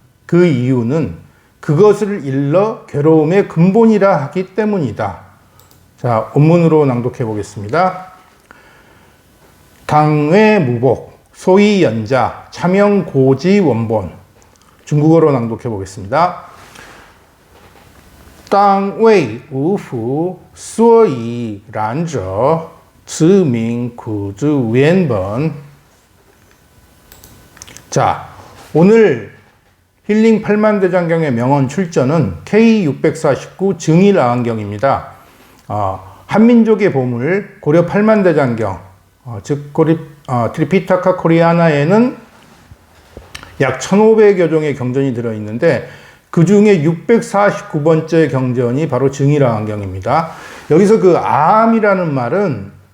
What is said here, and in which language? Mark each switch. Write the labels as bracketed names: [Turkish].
[Korean] 그 이유는 그것을 일러 괴로움의 근본이라 하기 때문이다. 자, 원문으로 낭독해 보겠습니다. 당외 무복, 소위 연자, 차명 고지 원본. 중국어로 낭독해 보겠습니다. [Chinese] 当为无福，所以然者，此名苦之原本。 [Korean] 자, 오늘 힐링 8만대장경의 명언 출전은 K649 증일아한경입니다. 한민족의 보물 고려 8만대장경, 즉 트리피타카 코리아나에는 약 1500여 종의 경전이 들어있는데 그 중에 649번째 경전이 바로 증일아한경입니다. 여기서 그 암이라는 말은